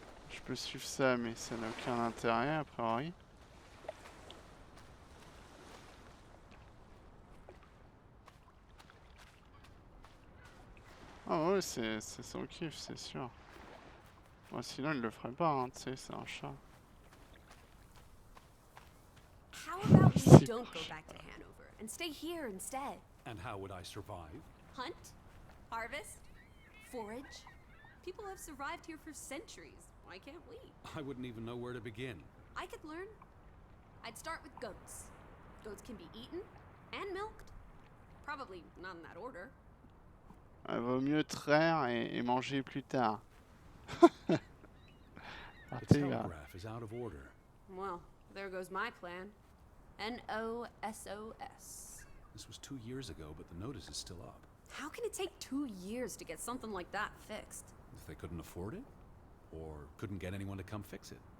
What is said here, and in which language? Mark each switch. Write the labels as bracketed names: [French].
[French] Je peux suivre ça, mais ça n'a aucun intérêt a priori. Ah ouais, c'est son kiff, c'est sûr. Bon, sinon il le ferait pas, hein, tu sais, c'est un chat. [English] you don't go back to Hanover and stay here instead? And how would I survive? Hunt? Harvest? Forage? People have survived here for centuries. Why can't we? I wouldn't even know where to begin. I could learn. I'd start with goats. Goats can be eaten and milked. Probably not in that order. [French] Vaut mieux traire et manger plus tard. [English] The telegraph is out of order. Well, there goes my plan. NOSOS. This was 2 years ago, but the notice is still up. How can it take 2 years to get something like that fixed? If they couldn't afford it? Or couldn't get anyone to come fix it?